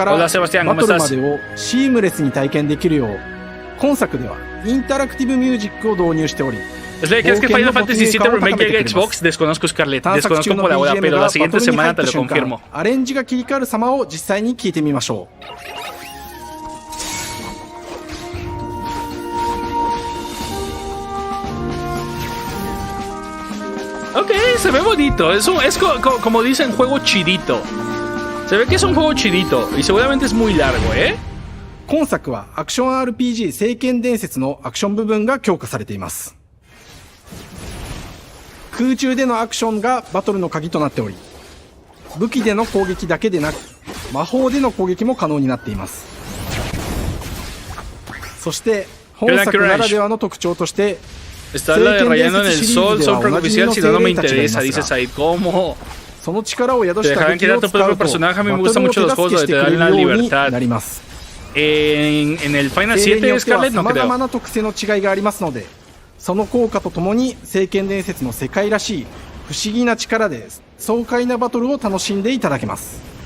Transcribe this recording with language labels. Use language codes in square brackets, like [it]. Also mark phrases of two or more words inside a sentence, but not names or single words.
[es] Hola, [ja] バ [es] Sebastián, [ja] ト [es] ¿cómo [ja] ルま [es] estás? [ja] でをシームレスに体験できるよう今作ではインタラクティブミュージックを導入しており、 [es] ¿Crees que Final Fantasy VII Remake llega a Xbox? Desconozco, Scarlett. [ja] 探索 [es] Desconozco [ja] 中の [es] por ahora, [ja] BGM [es] pero [ja] が [es] la [ja] バト [es] siguiente [ja] ルに入 [es] semana [ja] った [es] te lo [ja] 瞬 [es] confirmo. [ja] 間アレンジが切り替わる様を実際に聞いてみましょう。 [es] Ok, se ve bonito. Es como dicen, juego chidito. Se ve que es un juego chidito y seguramente es muy largo, ¿eh? [ja] 今作はアクション RPG 聖剣伝説のアクション部分が強化されています。空中でのアクションがバトルの鍵となっており、武器での攻撃だけでなく魔法での攻撃も可能になっています。そして本作ならではの特徴として [es] Está la de rayando en el sol, sol superficial, si no, no me interesa, dice Said. ¿Cómo? [ja] その力を宿 [es] Te [ja] した武 [es] dejarán [ja] 器 [es] crear [ja] を [es] tu [ja] 使う [es] propio [ja] と [es] personaje. A mí [ja] バ [es] me [ja] ト [es] gustan [ja] ルを [es] mucho [ja] 手 [es] los [ja] 助 [es] juegos [ja] けし [es] donde [ja] て [es] te [ja] くれ [es] dan la [ja] るように [es] libertad. [ja] なります。 [es] En el Final [ja] 精霊 [es] 7 [ja] によっては [es] Scarlett no [ja] 様々 [es] creo. [ja] な特性の違いがありますので、その効果とともに聖剣伝説の世界らしい不思議な力で爽快なバトルを楽しんでいただけます。